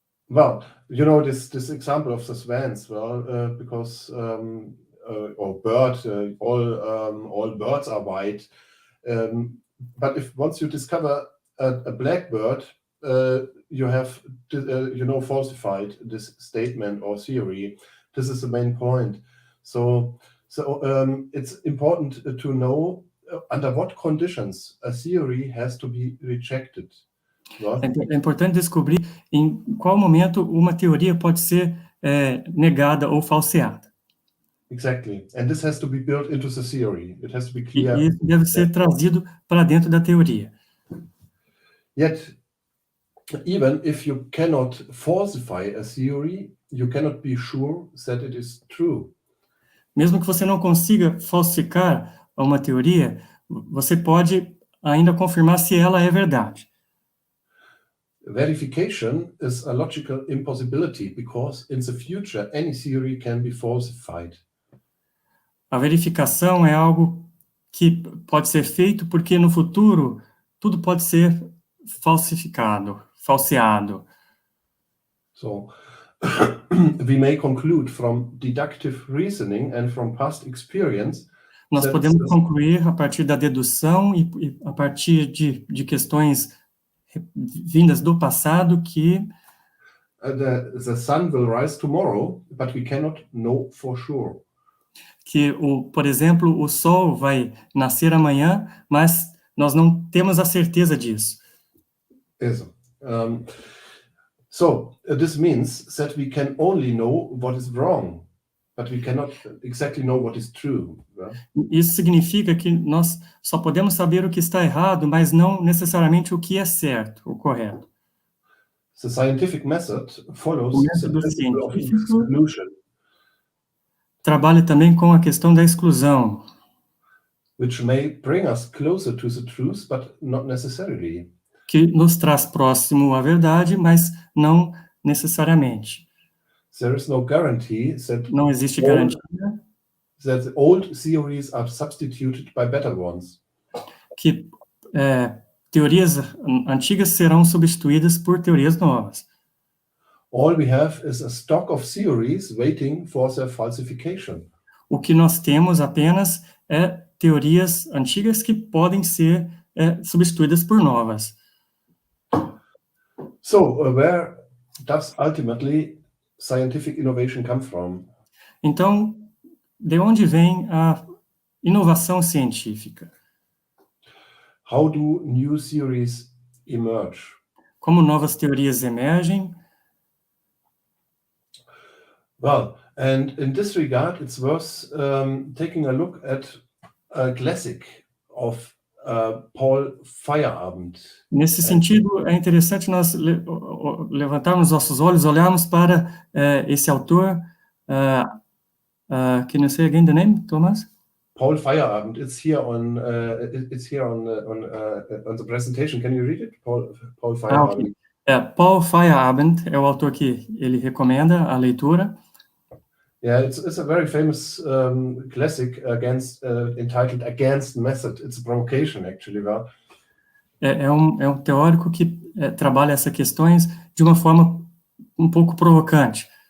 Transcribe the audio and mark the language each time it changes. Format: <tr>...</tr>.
<en>Well, this example of the swans, because or bird, all birds are white, but if once you discover a black bird, you have falsified this statement or theory. This is the main point. So it's important to know under what conditions a theory has to be rejected.</en> <pt>É importante descobrir em qual momento uma teoria pode ser negada ou falseada.</pt> <en>Exactly. And this has to be built into the theory. It has to be clear.</en> <pt>E isso deve ser trazido para dentro da teoria.</pt> <en>Yet, even if you cannot falsify a theory, you cannot be sure that it is true.</en> <pt>Mesmo que você não consiga falsificar uma teoria, você pode ainda confirmar se ela é verdade.</pt> <en>Verification is a logical impossibility because in the future any theory can be falsified.</en> <pt>A verificação é algo que pode ser feito porque no futuro tudo pode ser falsificado, falseado.</pt> <en>So we may conclude from deductive reasoning and from past experience.</en> <pt>Nós podemos concluir a partir da dedução e a partir de questões vindas do passado que</pt> <en>the sun will rise tomorrow, but we cannot know for sure.</en> <pt>Que por exemplo, o sol vai nascer amanhã, mas nós não temos a certeza disso.</pt> <en>Yes. So this means that we can only know what is wrong, but we cannot exactly know what is true.</en> <pt>Isso significa que nós só podemos saber o que está errado, mas não necessariamente o que é certo, o correto.</pt> <en>The scientific method follows</en> <pt>o método</pt> <en>the principle of</en> <pt>científico</pt> <en>exclusion,</en> <pt>trabalha também com a questão da exclusão,</pt> <en>which may bring us closer to the truth, but not necessarily.</en> <pt>que nos traz próximo à verdade, mas não necessariamente.</pt> <en>There is no guarantee that</en> <pt>Não existe garantia</pt> <en>that old theories are substituted by better ones.</en> <pt>que teorias antigas serão substituídas por teorias novas.</pt> <en>All we have is a stock of theories waiting for their falsification.</en> <pt>O que nós temos apenas é teorias antigas que podem ser substituídas por novas.</pt> <en>So, where does ultimately scientific innovation come from?</en> <pt>Então, de onde vem a inovação científica?</pt> <en>How do new theories emerge?</en> <pt>Como novas teorias emergem?</pt> <en>Well, and in this regard, it's worth taking a look at a classic of Paul Feyerabend.</en> <pt>Nesse sentido, é interessante nós levantarmos nossos olhos, olharmos para esse autor.</pt> <en>Can you say again the name, Thomas? Paul Feyerabend. It's here on the presentation. Can you read it? Paul Feyerabend.</en> <pt>Okay. Paul Feyerabend é o autor que ele recomenda a leitura.</pt> <en>Yeah, it's a very famous classic entitled Against Method. It's a provocation, actually. Well,</en> <pt>É um teórico que trabalha essas questões de uma forma um pouco provocante.</pt>